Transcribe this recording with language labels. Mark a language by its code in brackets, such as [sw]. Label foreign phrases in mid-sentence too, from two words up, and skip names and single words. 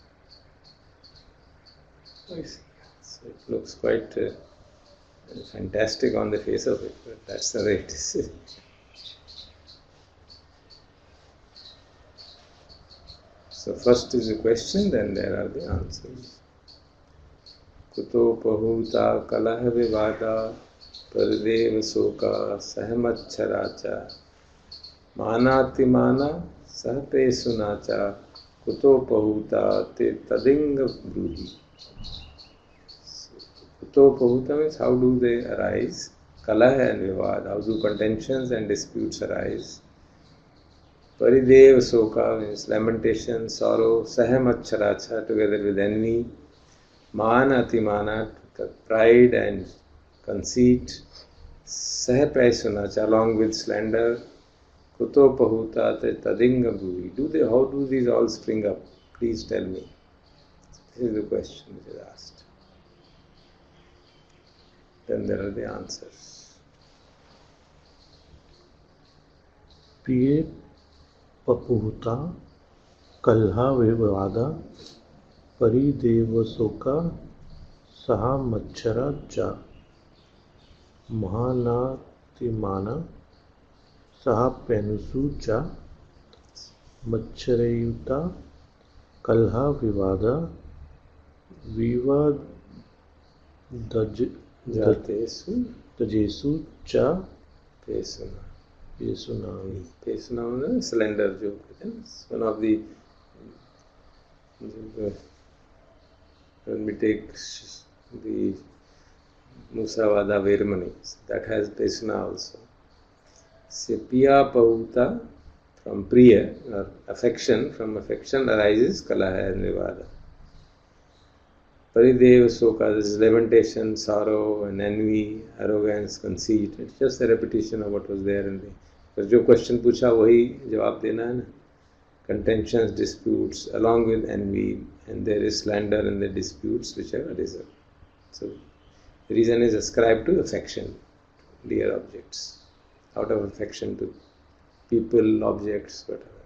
[en] I see. So it looks quite fantastic on the face of it, but that's the way it is. So first is the question, then there are the answers. [pi] Kuto pahuta kalaha vivada paridev soka sahmacharacha manati mana sahpe sunacha kuto pahuta te tadinga brudi. Kuto pahuta [en] means how do they arise? Kalaha and vivad, how do contentions and disputes arise? [pi] Paridev soka [en] means lamentation, sorrow, sahmacharacha together with envy, [pi] mana atimana, [en] pride and conceit, sahpaisunacha along with slander, [pi] kuto pahuta te tadinga bhuvi. [en] How do these all spring up? Please tell me. This is the question which is asked. Then there are the answers. [pi] Priye papuhuta kalha vivada parideva soka saha machara cha mahanatimana saha penusu cha macharayuta kalha vivada viva tajesu cha Pesuna. pesunami. [en] Pesuna is a slender joke. It's one of the when we take the [pi] Musavada Veramani, [en] that has Pesuna also. So, [pi] Piya Pahuta, [en] from Priya, or affection, from affection arises Kalaha and Vivada. [pi] Parideva Soka, [en] this is lamentation, sorrow and envy, arrogance, conceit. It's just a repetition of what was there in the. [hi] Because जो question पूछा वही जवाब देना है ना. [en] Contentions, disputes, along with envy, and there is slander in the disputes which have arisen. So the reason is ascribed to affection, dear objects, out of affection to people, objects, whatever.